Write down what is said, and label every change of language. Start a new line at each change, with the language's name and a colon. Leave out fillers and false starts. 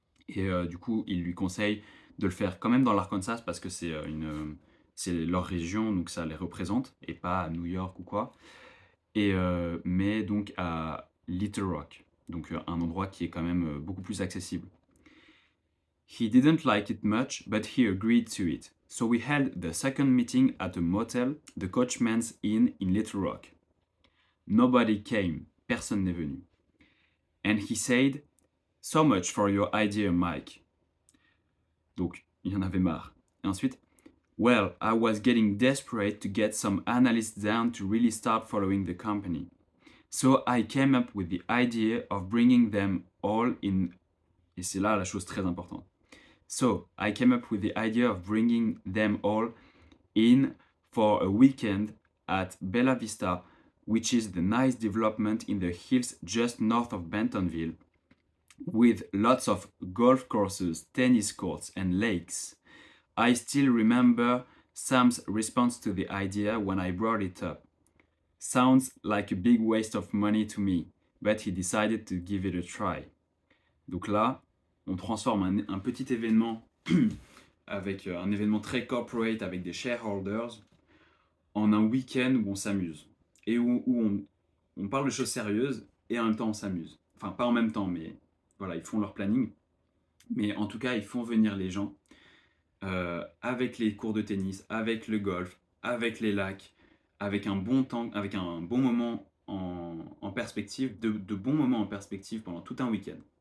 French: Et du coup, il lui conseille de le faire quand même dans l'Arkansas parce que c'est leur région, donc ça les représente, et pas à New York ou quoi. Mais donc à Little Rock, donc un endroit qui est quand même beaucoup plus accessible.
English: He didn't like it much, but he agreed to it. So we held the second meeting at a motel, the Coachman's Inn in Little Rock. Nobody came,
French: personne n'est venu.
English: And he said, "So much for your idea, Mike."
French: Donc, il en avait marre. Et ensuite,
English: "Well, I was getting desperate to get some analysts down to really start following the company. So I came up with the idea of bringing them all in."
French: Et c'est là la chose très importante.
English: So I came up with the idea of bringing them all in for a weekend at Bella Vista, which is the nice development in the hills just north of Bentonville, with lots of golf courses, tennis courts, and lakes. I still remember Sam's response to the idea when I brought it up. Sounds like a big waste of money to me, but he decided to give it a try.
French: Donc là, on transforme un petit événement avec un événement très corporate avec des shareholders en un week-end où on s'amuse et où on parle de choses sérieuses et en même temps on s'amuse. Enfin, pas en même temps, mais voilà, ils font leur planning. Mais en tout cas, ils font venir les gens avec les cours de tennis, avec le golf, avec les lacs, avec un bon temps, avec un bon moment en perspective, de bons moments en perspective pendant tout un week-end.